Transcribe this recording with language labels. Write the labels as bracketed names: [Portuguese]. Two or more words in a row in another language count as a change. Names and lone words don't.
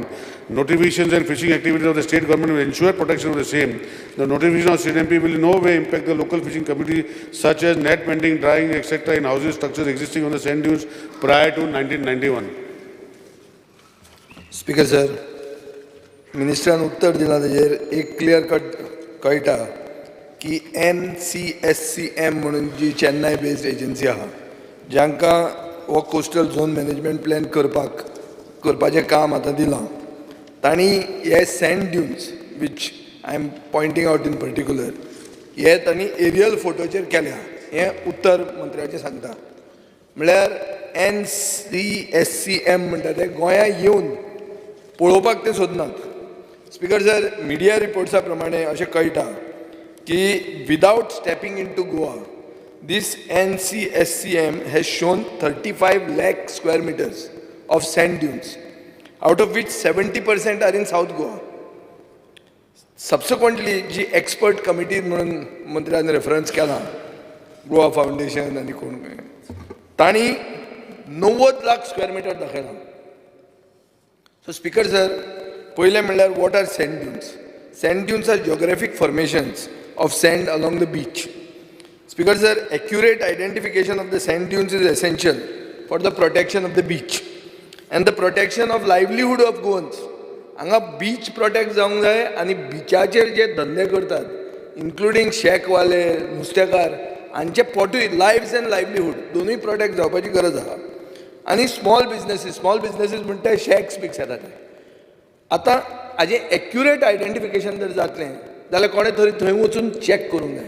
[English] Notifications and fishing activities of the state government will ensure protection of the same. The notification of CZMP will in no way impact the local fishing community, such as net mending, drying, etc. in houses, structures existing on the sand dunes prior to 1991. Speaker sir, [Konkani] Ministran उत्तर दिला ताजेर एक [English] clear cut [Konkani] कळटा की NCSCM म्हणून जी [English] Chennai based agency [Konkani] आहा जांकां हो [English] coastal zone management plan [Konkani] करपाचें काम आतां दिलां तांणी हे [English] sand dunes which I am pointing out in particular [Konkani] हे तांणी एरियल फोटोचेर केल्या हें उत्तर मंत्र्याचें सांगता म्हळ्यार NCSCM म्हणटा ते गोंया येवन पळोवपाक ते सोदनात. [English] speaker sir, [Konkani] मिडिया रिपोर्ट्सा प्रमाणे अशें कळटा की [English] without stepping into Goa this NCSCM has shown 35 lakh square meters of sand dunes, out of which 70% are in South Goa. [Konkani] Subsequently, जी [English] expert committee [Konkani] म्हणून मंत्र्यान रेफरन्स केला गोवा फाउंडेशन आनी कोण तांणी 90 लाख [English] square meter [Konkani] दाखयला. [English] so speaker sir, [Konkani] पयलें म्हणल्यार [English] what are sand dunes? Sand dunes are geographic formations of sand along the beach. Speaker sir, accurate identification of the sand dunes is essential for the protection of the beach and the protection of livelihood of Goans. [Konkani] हांगा [English] beach protect [Konkani] जावंक जाय आनी बिचाचेर जे धंदे करतात इन्क्लुडींग शेकवाले, नुस्तेकार हांचे पोटूय [English] lives and livelihood [Konkani] दोनूय प्रोटेक्ट जावपाची गरज आहा. आनी [English] small businesses [Konkani] म्हणटा शेक्स बिक्स येतात ते. आतां हाजें [English] accurate identification [Konkani] जर जातलें जाल्यार कोणें तरी थंय वचून चॅक करूंक जाय.